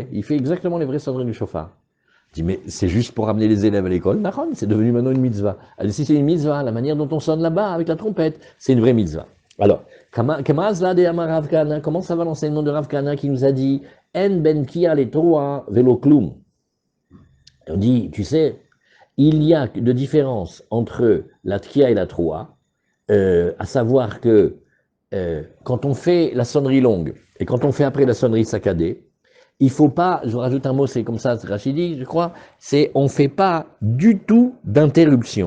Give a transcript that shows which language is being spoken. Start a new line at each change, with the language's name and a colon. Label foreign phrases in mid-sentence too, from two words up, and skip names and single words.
French: Il fait exactement les vraies sonneries du chauffard. Je dis, mais c'est juste pour amener les élèves à l'école. Nahon, c'est devenu maintenant une mitzvah. Alors, si c'est une mitzvah, la manière dont on sonne là-bas avec la trompette, c'est une vraie mitzvah. Alors, comment ça va l'enseignement de Rav Kana qui nous a dit
Hebrew: אין בין תקיעה לתרועה ולא כלום.
French: On dit, tu sais, il y a de différence entre la tkia et la troa, à savoir que quand on fait la sonnerie longue et quand on fait après la sonnerie saccadée, il faut pas, je rajoute un mot, c'est comme ça, c'est Rachidi, je crois, c'est on fait pas du tout d'interruption.